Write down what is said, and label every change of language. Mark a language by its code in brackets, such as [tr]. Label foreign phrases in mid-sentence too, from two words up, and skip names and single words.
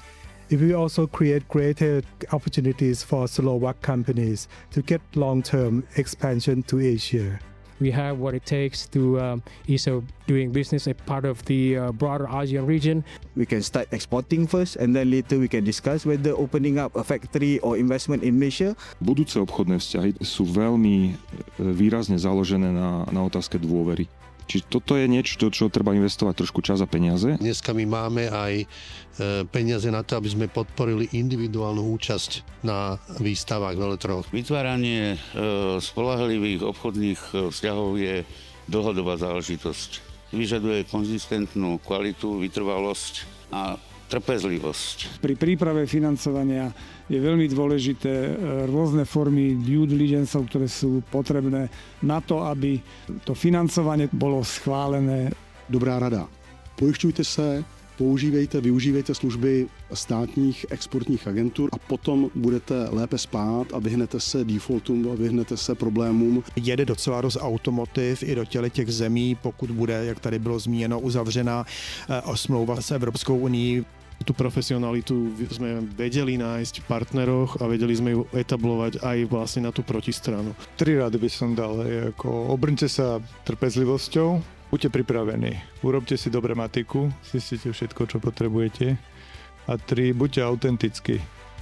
[en] it will also create greater opportunities for Slovak companies to get long-term expansion to Asia. We have what it takes to ease of doing business a part of the broader ASEAN region. We can start exporting first and then later we can discuss whether opening up a factory or investment in Malaysia. [sk] Budúce obchodné vzťahy sú veľmi výrazne založené na otázke dôvery. Čiže toto je niečo, čo treba investovať trošku čas a peniaze. Dneska my máme aj peniaze na to, aby sme podporili individuálnu účasť na výstavách veletrhoch. Vytváranie spoľahlivých obchodných vzťahov je dlhodobá záležitosť. Vyžaduje konzistentnú kvalitu, vytrvalosť a trpezlivosť. Pri príprave financovania je veľmi dôležité rôzne formy [en] due diligence, [sk] ktoré sú potrebné na to, aby to financovanie bolo schválené. Dobrá rada. [cs] Pojišťujte se, využívejte služby státních exportních agentur a potom budete lépe spát a vyhnete se defaultům a vyhnete se problémům. Jede docela dost automotiv i do těch zemí, pokud bude, jak tady bylo zmíněno, uzavřená smlouva s Evropskou unií. [sk] Tú profesionalitu sme vedeli nájsť v partneroch a vedeli sme ju etablovať aj vlastne na tú protistranu. 3 rady by som dal, ako obrňte sa trpezlivosťou, buďte pripravení, urobte si dobre matiku, zistite všetko, čo potrebujete a 3, buďte autentickí.